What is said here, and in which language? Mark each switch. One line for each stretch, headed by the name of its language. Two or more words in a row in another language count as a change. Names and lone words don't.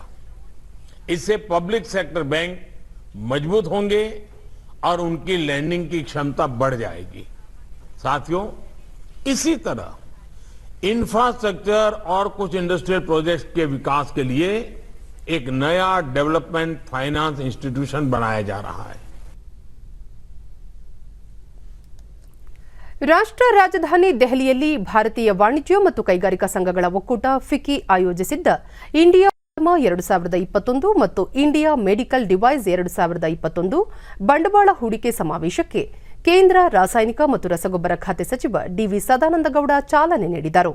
Hindi: इससे
English: public sector bank
Hindi: मजबूत होंगे और उनकी लैंडिंग की क्षमता बढ़ जाएगी. साथियों, इसी तरह इंफ्रास्ट्रक्चर और कुछ
English: industrial projects
Hindi: के विकास के लिए एक नया
English: development finance institution
Hindi: बनाया जा रहा है.
Kannada: ರಾಷ್ಟ್ರ ರಾಜಧಾನಿ ದೆಹಲಿಯಲ್ಲಿ ಭಾರತೀಯ ವಾಣಿಜ್ಯ ಮತ್ತು ಕೈಗಾರಿಕಾ ಸಂಘಗಳ ಒಕ್ಕೂಟ ಫಿಕಿ ಆಯೋಜಿಸಿದ್ದ ಇಂಡಿಯಾ 2021 ಮತ್ತು ಇಂಡಿಯಾ ಮೆಡಿಕಲ್ ಡಿವೈಸ್ 2021 ಬಂಡವಾಳ ಹೂಡಿಕೆ ಸಮಾವೇಶಕ್ಕೆ ಕೇಂದ್ರ ರಾಸಾಯನಿಕ ಮತ್ತು ರಸಗೊಬ್ಬರ ಖಾತೆ ಸಚಿವ ಡಿವಿ ಸದಾನಂದಗೌಡ ಚಾಲನೆ ನೀಡಿದರು.